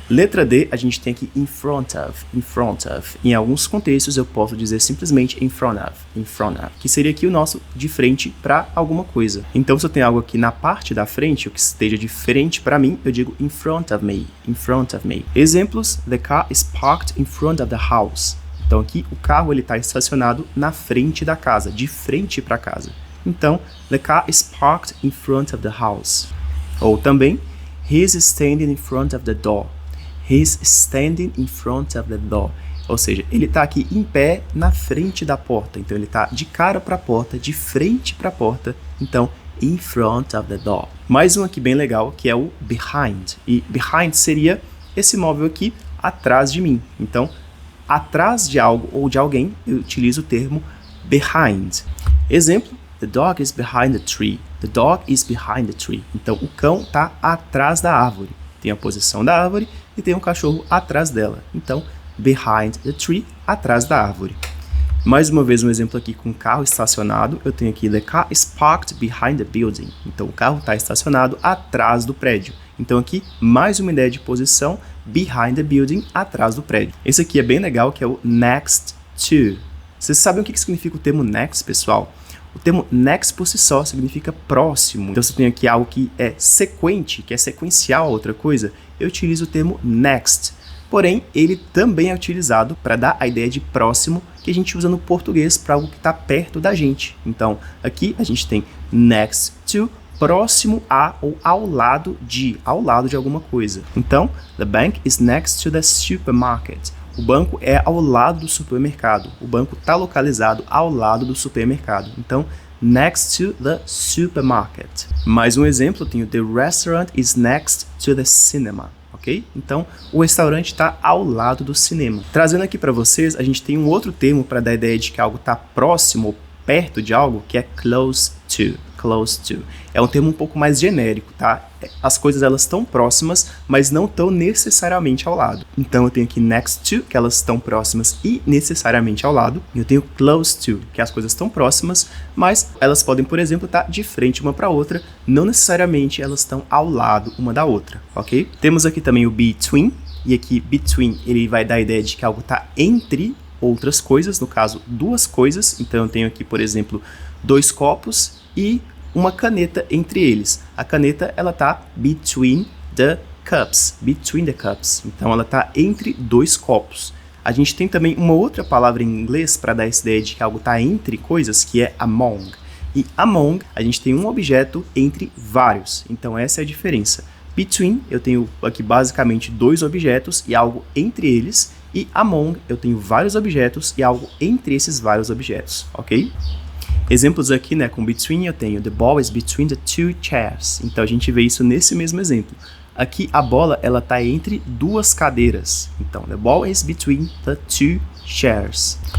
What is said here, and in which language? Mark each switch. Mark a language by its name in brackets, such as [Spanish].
[Portuguese] Letra D, a gente tem aqui in front of, in front of. Em alguns contextos eu posso dizer simplesmente in front of, que seria aqui o nosso de frente para alguma coisa. Então se eu tenho algo aqui na parte da frente, o que esteja de frente para mim, eu digo [English] in front of me, [Portuguese] in front of me. [English] Exemplos, the car is parked in front of the house. [Portuguese] Então aqui o carro ele está estacionado na frente da casa, de frente para a casa. [English] Então, the car is parked in front of the house. Ou também, he is standing in front of the door. He is standing in front of the door. [Portuguese] Ou seja, ele está aqui em pé na frente da porta. Então, ele está de cara para a porta, de frente para a porta. [English] Então, in front of the door. [Portuguese] Mais um aqui bem legal, que é o behind. E behind seria esse móvel aqui atrás de mim. Então, atrás de algo ou de alguém, eu utilizo o termo behind. [English] Exemplo, the dog is behind the tree. The dog is behind the tree. [Portuguese] Então, o cão está atrás da árvore. Tem a posição da árvore e tem um cachorro atrás dela. Então, [English] behind the tree, [Portuguese] atrás da árvore. Mais uma vez, um exemplo aqui com um carro estacionado. Eu tenho aqui, [English] the car is parked behind the building. [Portuguese] Então, o carro está estacionado atrás do prédio. Então, aqui, mais uma ideia de posição, [English] behind the building, [Portuguese] atrás do prédio. Esse aqui é bem legal, que é o next to. Vocês sabem o que significa o termo next, pessoal? O termo next por si só significa próximo. Então, se eu tenho aqui algo que é sequente, que é sequencial a outra coisa, eu utilizo o termo next. Porém, ele também é utilizado para dar a ideia de próximo, que a gente usa no português para algo que está perto da gente. Então, aqui a gente tem next to, próximo a ou ao lado de alguma coisa. [English] Então, the bank is next to the supermarket. [Portuguese] O banco é ao lado do supermercado. O banco está localizado ao lado do supermercado. [English] Então, next to the supermarket. [Portuguese] Mais um exemplo, eu tenho [English] the restaurant is next to the cinema. Ok? [Portuguese] Então, o restaurante está ao lado do cinema. Trazendo aqui para vocês, a gente tem um outro termo para dar a ideia de que algo está próximo ou perto de algo, que é close to. Close to. É um termo um pouco mais genérico, tá? As coisas elas estão próximas, mas não estão necessariamente ao lado. Então eu tenho aqui next to, que elas estão próximas e necessariamente ao lado. E eu tenho close to, que as coisas estão próximas, mas elas podem, por exemplo, estar de frente uma para outra, não necessariamente elas estão ao lado uma da outra, ok? Temos aqui também o between, e aqui between ele vai dar a ideia de que algo está entre outras coisas, no caso duas coisas. Então eu tenho aqui, por exemplo, dois copos e uma caneta entre eles. A caneta, ela tá [English] between the cups. Between the cups. [Portuguese] Então, ela tá entre dois copos. A gente tem também uma outra palavra em inglês para dar essa ideia de que algo tá entre coisas, que é among. E among, a gente tem um objeto entre vários. Então, essa é a diferença. Between, eu tenho aqui basicamente dois objetos e algo entre eles. E among, eu tenho vários objetos e algo entre esses vários objetos, ok? Exemplos aqui, né, com between eu tenho [English] the ball is between the two chairs. [Portuguese] Então a gente vê isso nesse mesmo exemplo. Aqui a bola ela tá entre duas cadeiras. [English] Então the ball is between the two chairs.